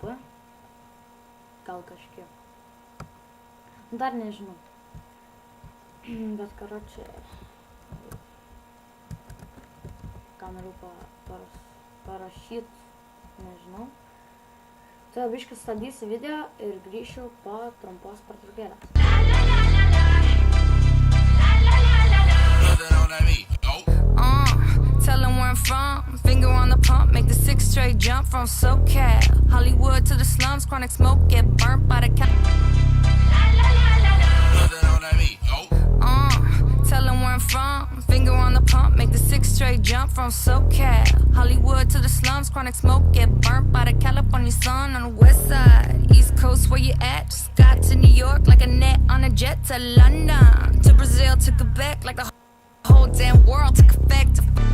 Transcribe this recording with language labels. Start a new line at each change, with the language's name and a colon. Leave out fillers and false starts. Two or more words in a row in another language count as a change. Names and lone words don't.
Lithuanian: Gal kažkiek. Dar nežinau. Bet karočią. Ką noriu parašyt, nežinau. Tai biškai stabdysiu video ir grįšiu po trumpos pertraukėlės.
English: Tell them where I'm from, finger on the pump, make the 6 straight jump from SoCal, Hollywood to the slums, chronic smoke, get burnt by the cat. Tell them where I'm from, finger on the pump, make the 6 straight jump from SoCal, Hollywood to the slums, chronic smoke, get burnt by the California sun on the west side, East Coast where you at, just got to New York like a net on a jet to London, to Brazil, to Quebec, like the whole damn world took effect to